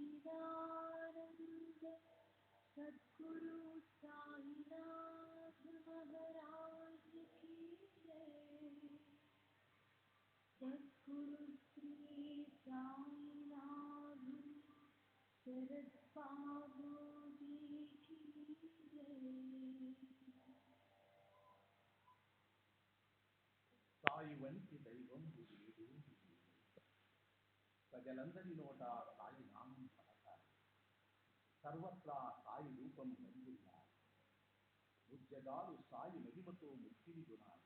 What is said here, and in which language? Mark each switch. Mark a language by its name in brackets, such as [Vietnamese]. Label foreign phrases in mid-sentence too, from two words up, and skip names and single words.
[Hindi] सच्चिदानंद सद्गुरु साईनाथ महाराज की जय। सद्गुरु श्री साईनाथ शरद बाबू जी की जय। [Telugu] సాయి వంటి దైవం లేదు. ప్రజలందరి నోట సాయి నామం పలకాలి. సర్వత్రా సాయి రూపం రంజిల్లాలి. ఉద్యగాలు సాయి మహిమతో ముక్తిని గుణాలి.